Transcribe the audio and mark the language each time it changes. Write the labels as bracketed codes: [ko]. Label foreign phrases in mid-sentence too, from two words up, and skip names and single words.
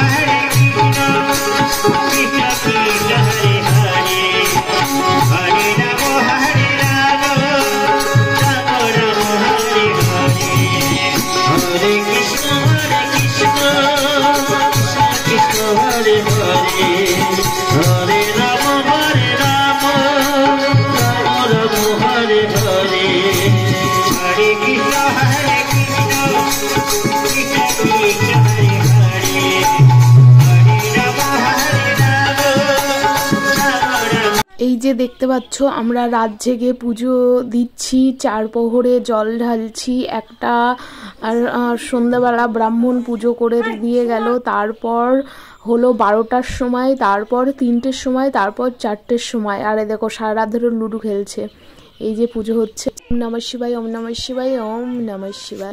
[sa] কৃষ্ণ কৃষ্ণ হরে হরে হরে রাম রাম রাম হরে হরে হরে কৃষ্ণ কৃষ্ণ হরে হরে হরে রাম রাম রাম হরে হরে হরে কৃষ্ণ কৃষ্ণ কৃষ্ণ হরে হরে হরে রাম রাম রাম। [bn] এই যে দেখতে পাচ্ছ আমরা রাত জেগে পুজো দিচ্ছি, 4 প্রহরে জল ঢালছি একটা, আর সন্ধ্যাবেলা ব্রাহ্মণ পুজো করে দিয়ে গেল, তারপর হলো 12টার সময়, তারপর 3টের সময়, তারপর 4টের সময়। আর দেখো সারা রাত ধরে লুডো খেলছে। এই যে পুজো হচ্ছে। [sa] ওম নমঃ শিবায়, ওম নমঃ শিবায়, ওম নমঃ শিবায়।